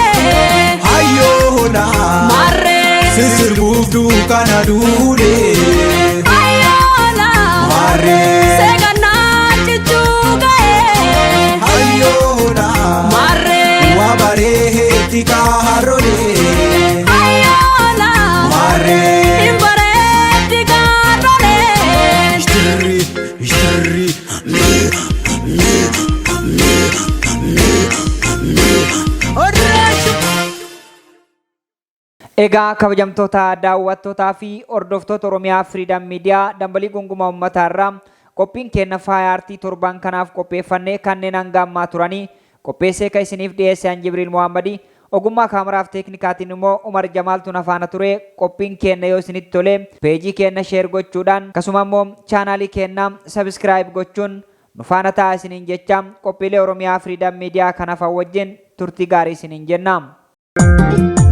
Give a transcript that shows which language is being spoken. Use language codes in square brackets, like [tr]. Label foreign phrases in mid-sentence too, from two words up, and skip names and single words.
[om] Ayola marre sirbudu kanadule Ayola marre tikarole Ayola marre imbare tikarole ishtari Egaa kabajamtoota daawwattootaa fi hordoftoota Oromiyaa Freedom Media dambalii gungumaa uummataa irraa qophiin keenya faaya aartii torban kanaaf qopheeffannee kanneen hanga ammaa turanii qopheessee kan isiniif dhiyeesse Jibriil Muhammadi ogummaa kaameraaf teeknikaatiin immoo Umar Jamaaltu na faana ture. Qophiin keenya yoo isinitti tole peejii keenya sheer gochuudhaan akkasuma immoo chaanaalii keenya sabskiraayib gochuun nu faana ta'aa isiniin jecha qophiilee Oromiyaa Freedom Media kanaaf wajjin turtii gaarii isiniin jenna. [en] Thank you.